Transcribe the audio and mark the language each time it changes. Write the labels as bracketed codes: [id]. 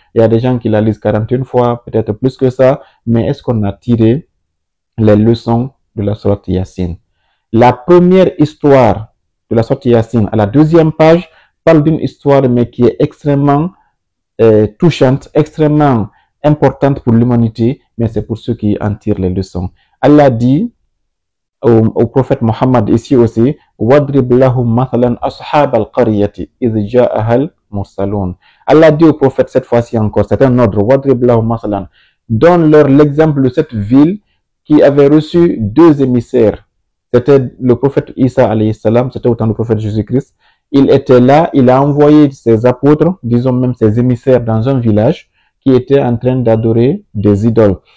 [fr] Il y a des gens qui la lisent 41 fois, peut-être plus que ça. Mais est-ce qu'on a tiré les leçons de la sourate Yassine? La première histoire de la sourate Yassine, à la deuxième page, parle d'une histoire mais qui est extrêmement touchante, extrêmement importante pour l'humanité, mais c'est pour ceux qui en tirent les leçons. Allah dit au prophète Mohammed ici aussi, [ar] وَضْرِبْ لَهُمْ مَثَلًا أَصْحَابَ الْقَرْيَةِ إِذْ جَاءَهَا الْمُرْسَلُونَ. [fr] Allah dit au prophète cette fois-ci encore, c'est un ordre, [ar] وَضْرِبْ لَهُمْ مَثَلًا. [fr] Donne-leur l'exemple de cette ville qui avait reçu deux émissaires. c'était le prophète Isa alayhi salam, c'était au temps du prophète Jésus-Christ. Il était là, il a envoyé ses apôtres, disons même ses émissaires dans un village qui était en train d'adorer des idoles.